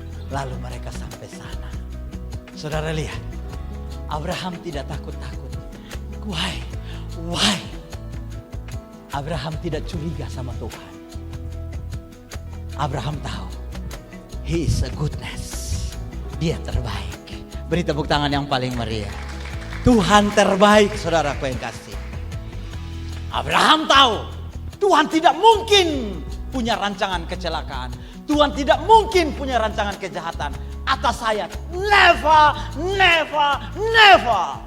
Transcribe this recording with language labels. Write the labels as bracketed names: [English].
[Indonesian] Lalu mereka sampai sana. Saudara lihat, Abraham tidak takut-takut. [English] Why? [Indonesian] Abraham tidak curiga sama Tuhan. Abraham tahu, [English] He is a goodness. [Indonesian] Dia terbaik. Beri tepuk tangan yang paling meriah. Tuhan terbaik, saudaraku yang kasih. Abraham tahu, Tuhan tidak mungkin punya rancangan kecelakaan. Tuhan tidak mungkin punya rancangan kejahatan atas saya. [English] Never.